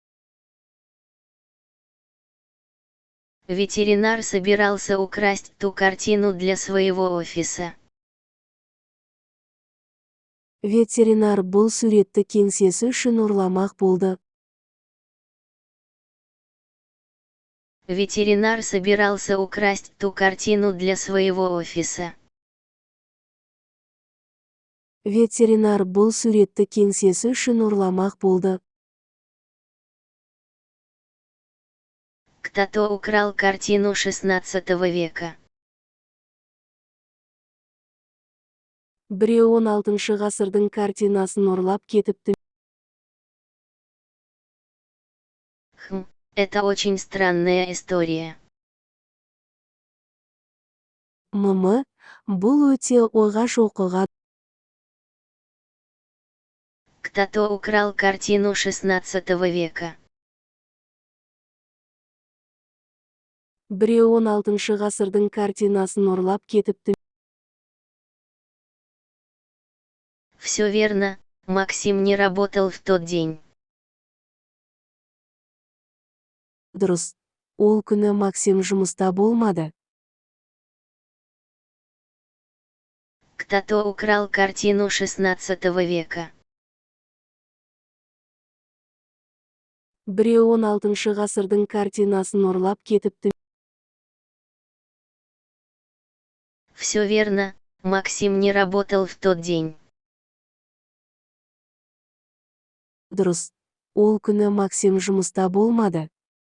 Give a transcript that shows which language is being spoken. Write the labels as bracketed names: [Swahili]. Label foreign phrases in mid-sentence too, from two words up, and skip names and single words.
[Russian] Ветеринар собирался украсть ту картину для своего офиса. [Kazakh] Ветеринар бұл суретті кеңсесі үшін ұрламақ болды. [Russian] Ветеринар собирался украсть ту картину для своего офиса. [Kazakh] Ветеринар бұл суретті кеңсесі үшін ұрламақ болды. [Russian] Кто-то украл картину XVI века. [Kazakh] Біреу 16 ғасырдың картинасын ұрлап кетіпті. [Russian] Это очень странная история. [Kazakh] Бұл өте ойғаш оқиға. [Russian] Кто-то украл картину XVI века. [Kazakh] Біреу 16 ғасырдың картинасын ұрлап кетіпті. [Russian] Все верно, Максим не работал в тот день. [Kazakh] Дұрыс. Ол күні Максим жұмыста болмады. [Russian] Кто-то украл картину XVI века. [Kazakh] Біреу 16 ғасырдың картинасын ұрлап кетіпті. [Russian] Все верно, Максим не работал в тот день. [Kazakh] Дұрыс. Ол күні Максим жұмыста болмады.